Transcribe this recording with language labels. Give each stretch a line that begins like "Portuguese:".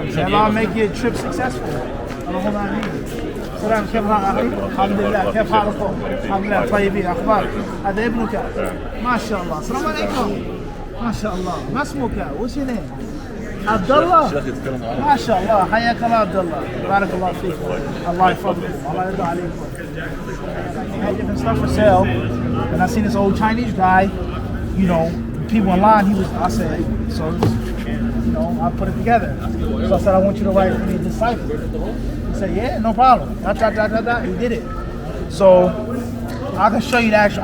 English: May Allah make your trip successful.
Arabic: اللهم آمين. سلام كيف حالك؟ الحمد لله كيف حالكم؟ الحمد لله طيبين أخبارك؟ هذا ابنك؟ ما شاء الله السلام عليكم. ما شاء الله ما اسمك؟ وش name؟ عبد الله؟ ما شاء الله حياك الله عبد الله بارك الله فيك الله يفضلكم الله يرضى عليكم.
English: I had different stuff for sale and I seen this old Chinese guy, you know, people online. I said, so you know, I put it together. So I said, I want you to write for me disciple. He said, yeah, no problem. He did it. So I can show you the actual.